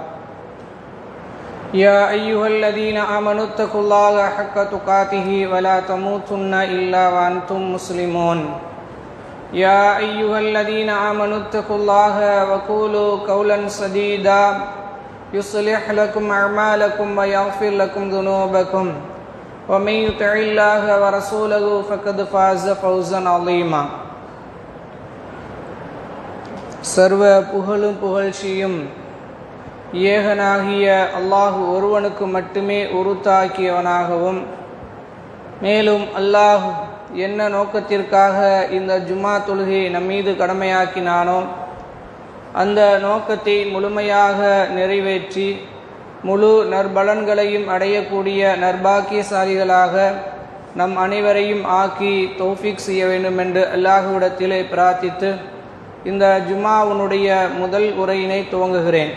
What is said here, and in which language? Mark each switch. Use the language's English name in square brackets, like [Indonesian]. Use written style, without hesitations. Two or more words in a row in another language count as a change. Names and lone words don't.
[Arabic] يا أيها الذين آمنوا اتقوا الله حق تقاته ولا تموتن إلا وأنتم مسلمون يا أيها الذين آمنوا اتقوا الله وقولوا قولا سديدا يصلح لكم أعمالكم ويغفر لكم ذنوبكم ومن يطع الله ورسوله فقد فاز فوزا عظيما [Tamil] சர்வ புகழும் புகழ்ச்சியும் ஏகனாகிய அல்லாஹ் ஒருவனுக்கு மட்டுமே உரித்தாக்கியவனாகவும் மேலும் அல்லாஹ் என்ன நோக்கத்திற்காக இந்த ஜும்மா தொழுகையை நம்மீது கடமையாக்கினானோ அந்த நோக்கத்தை முழுமையாக நிறைவேற்றி முழு நற்பலன்களையும் அடையக்கூடிய நற்பாக்கியசாலிகளாக நம் அனைவரையும் ஆக்கி தௌஃபீக் செய்ய வேண்டும் என்று அல்லாஹ்விடத்திலே பிரார்த்தித்து இந்த ஜும்மாவுடைய முதல் உரையினை துவங்குகிறேன்.